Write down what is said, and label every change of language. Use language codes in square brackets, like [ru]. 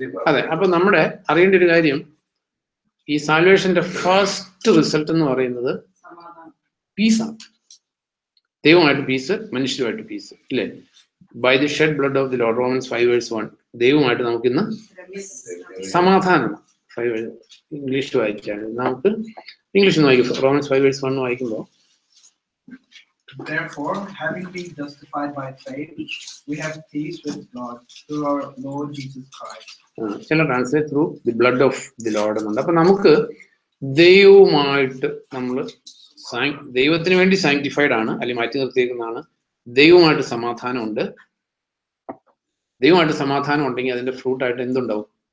[ml] അതെ. അപ്പൊ നമ്മുടെ അറിയേണ്ട ഒരു കാര്യം, ഈ സാൽവേഷന്റെ ഫസ്റ്റ് റിസൾട്ട് എന്ന് പറയുന്നത് പീസാണ്. ദൈവമായിട്ട് പീസ്, മനുഷ്യരുമായിട്ട് പീസ്, ഇല്ലേ? [en] By the shed blood of the Lord, Romans 5:1. [ml] ദൈവമായിട്ട് നമുക്കിന്ന് സമാധാനം. ഇംഗ്ലീഷിൽ വായിച്ചാണ്, നമുക്ക് ഇംഗ്ലീഷിൽ വായിക്കും. റോമൻസ് 5:1 വായിക്കുമ്പോൾ, [en] Therefore, having been justified by faith, we have peace with God through our Lord Jesus Christ. [ml] ചില translate [en] through the blood of the Lord [ml] എന്നുണ്ട്. അപ്പൊ നമുക്ക് ദൈവവുമായിട്ട് നമ്മൾ ദൈവത്തിന് വേണ്ടി സാങ്ക്ടിഫൈഡ് ആണ്, അല്ലെങ്കിൽ മാറ്റി നിർത്തിയേക്കുന്നതാണ്. ദൈവമായിട്ട് സമാധാനമുണ്ട്. ദൈവമായിട്ട് സമാധാനം ഉണ്ടെങ്കിൽ അതിന്റെ ഫ്രൂട്ടായിട്ട് എന്തുണ്ടാവും?